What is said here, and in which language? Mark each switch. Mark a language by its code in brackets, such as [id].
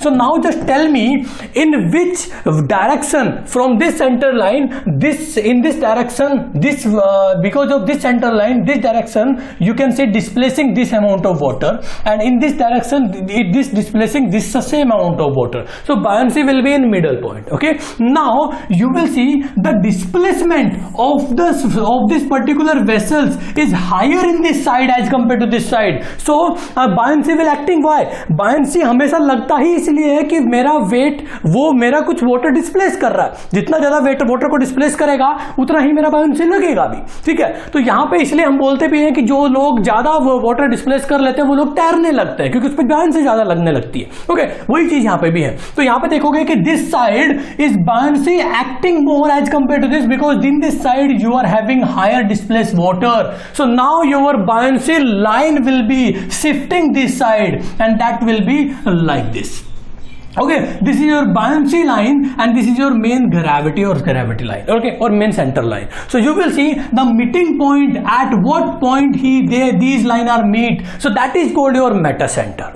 [en] So now just tell me in which direction from this center line, in this direction, because of this center line, this direction you can say displacing this amount of water, and in this direction this displacing this same amount of water. So buoyancy will be in middle point. Okay, now you will see the displacement of this particular vessels is higher in this side as compared to this side. So buoyancy will acting. Why? [hi] buoyancy हमेशा लगता ही इसलिए है कि मेरा wait वो मेरा कुछ water displace कर रहा है, जितना ज्यादा वेट वाटर को डिस्प्लेस करेगा उतना ही मेरा buoyancy लगेगा भी। ठीक है, तो यहाँ पे इसलिए हम बोलते भी हैं कि जो लोग ज्यादा वाटर डिस्प्लेस कर लेते हैं वो लोग तैरने लगते हैं, क्योंकि उस पर buoyancy ज्यादा लगने लगती है। ओके, वही चीज यहाँ पे भी है। तो यहाँ पे देखोगे कि [en] This side is buoyancy acting more as compared to this, because in this side you are having higher displace water. So now your buoyancy line will be shifting this side and that will be like this. Okay, this is your buoyancy line and this is your main gravity line, okay, or main center line. So you will see the meeting point, at what point these line are meet, so that is called your meta center.